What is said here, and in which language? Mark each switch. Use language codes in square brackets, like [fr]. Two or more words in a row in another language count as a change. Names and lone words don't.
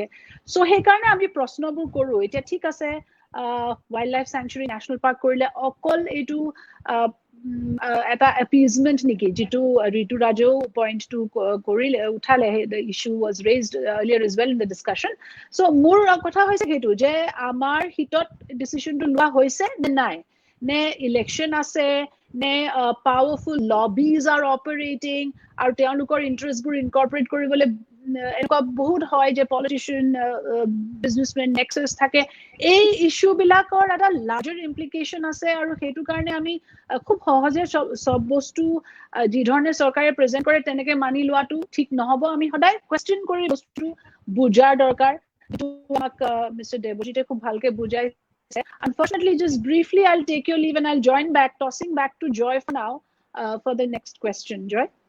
[as] সো সেইকাৰণে আমি প্ৰশ্নবোৰ কৰো। এতিয়া ঠিক আছে, [en] wildlife sanctuary national park [as] কৰিলে অকল এইটো এটা এপিজমেন্ট নেকি, যেটো ঋতু ৰাজেও [en] point to [as] কৰিলে উঠালে, [en] the issue was raised earlier as well in the discussion. [as] So মোৰ কথা হৈছে সেইটো যে আমাৰ হিতত ডিসিশনটো লোৱা হৈছে নে নাই, নে ইলেকশন আছে, নে [en] powerful lobbies are operating, [as] আৰু তেওঁলোকৰ [en] interests incorporate [as] কৰিবলৈ এনেকুৱা বহুত হয় যে [en] politician businessman nexus [as] থাকে। এই ইস্যু বিলাকৰ এটা [en] larger implication [as] আছে, আৰু সেইটো কাৰণে আমি খুব সহজে সব বস্তু যি ধৰণে চৰকাৰে প্ৰেজেন্ট কৰে তেনেকে মানি লোৱাটো ঠিক নহব। আমি সদায় কোৱেশ্চন কৰি বস্তু বুজাৰ দৰকাৰ। আমাক মিস্টাৰ দেৱজিতে খুব ভালকে বুজাইছে। [en] Unfortunately, just briefly, I'll take your leave and I'll join back, tossing back to Joy for now for the next question. Joy?